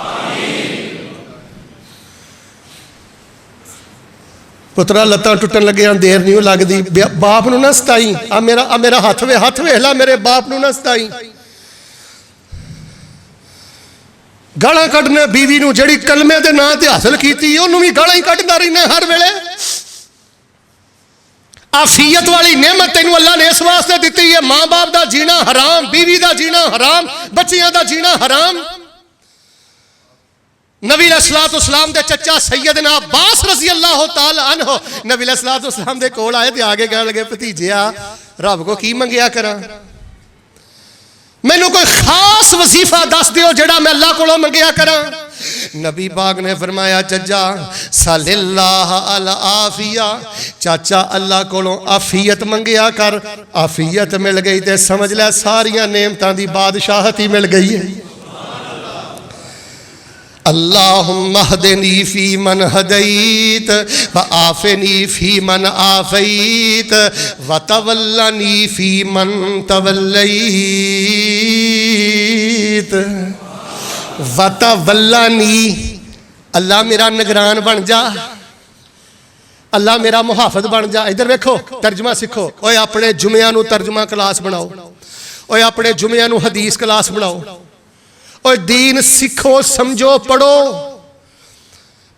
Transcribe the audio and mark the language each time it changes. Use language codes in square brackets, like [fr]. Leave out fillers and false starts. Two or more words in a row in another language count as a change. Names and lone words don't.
[pa] پترا لتاں ٹٹن لگے، دیر نہیں لگدی، باپ نوں نہ ستائیں، آ میرا ہتھ ویکھ لا، میرے باپ نوں نہ ستائیں. گالاں کڈھنے بیوی نوں، جیہڑی کلمے دے ناں تے حاصل کیتی، اوہنوں بھی گالاں ہی کڈھدا رہنا ہر ویلے. عافیت والی نعمت تینوں اللہ نے اس واسطے دتی ہے، ماں باپ کا جینا حرام، بیوی کا جینا حرام، بچیاں کا جینا حرام. نبی علیہ السلام دے چاچا سیدنا عباس [ar] رضي الله تعالى عنه [pa] نبی علیہ السلام دے کول آئے تے اگے کہن لگے، بھتیجیا رب کو کی منگیا کراں، مینوں کوئی خاص وظیفہ دس دیو جیہڑا میں اللہ کولوں منگیا کراں. نبی پاک نے فرمایا، چاچا [ar] سلوا الله العافية, [pa] چاچا اللہ کولوں عافیت منگیا کر. عافیت مل گئی تو سمجھ لے ساریاں نعمتاں دی بادشاہت ہی مل گئی ہے. [ar] اللهم اهدني فيمن هديت وعافني فيمن عافيت وتولني فيمن توليت. وتولني, [pa] اللہ میرا نگران بن جا، اللہ میرا محافظ بن جا. [ur] ادھر دیکھو، ترجمہ سیکھو. [pa] اوئے اپنے جمعیاں نوں ترجمہ کلاس بناؤ، اوئے اپنے جمعیاں نوں حدیث کلاس بناؤ، اور دین سیکھو، سمجھو، پڑھو.